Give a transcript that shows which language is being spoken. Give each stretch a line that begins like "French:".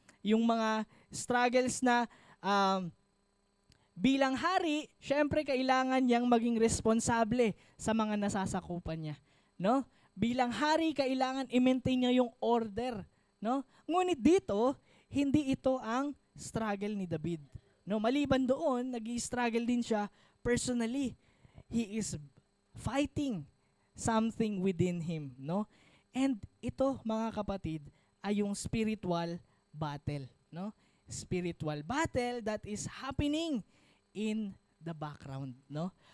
Filipino: Yung mga struggles na bilang hari, syempre kailangan niyang maging responsable sa mga nasasakupan niya, no? Bilang hari, kailangan i-maintain niya yung order, no? Ngunit dito, hindi ito ang struggle ni David. No, maliban doon, nag-i-struggle din siya personally.
English: He is fighting something within him, no?
Filipino: And ito, mga kapatid, ay yung spiritual battle, no?
English: Spiritual battle that is happening in the background, no?